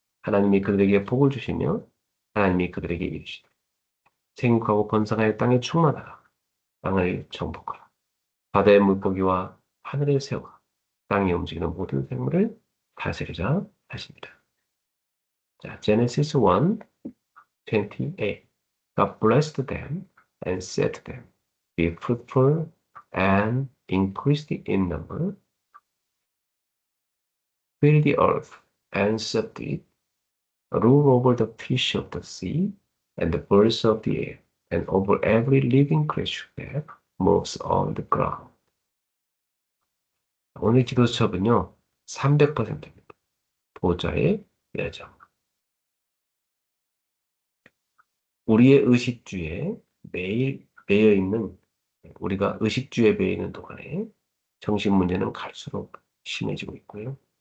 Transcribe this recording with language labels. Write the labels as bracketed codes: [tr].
[ko] 하나님이 그들에게 복을 주시며 하나님이 그들에게 이르시되 생육하고 번성하여 땅에 충만하라. 땅을 정복하라. 바다의 물고기와 하늘의 새와 땅에 움직이는 모든 생물을 다스리자 하십니다. 자, Genesis 1:28. [en] God blessed them and said to them, be fruitful and increase in number, fill the earth and subdue it, rule over the fish of the sea and the birds of the air, and over every living creature that moves on the ground. [ko] 오늘 기도 수첩은요, 300%입니다. 보좌의 여정. 우리의 의식주에 매일 매여 있는, 우리가 의식주에 매여 있는 동안에 정신 문제는 갈수록 심해지고 있고요.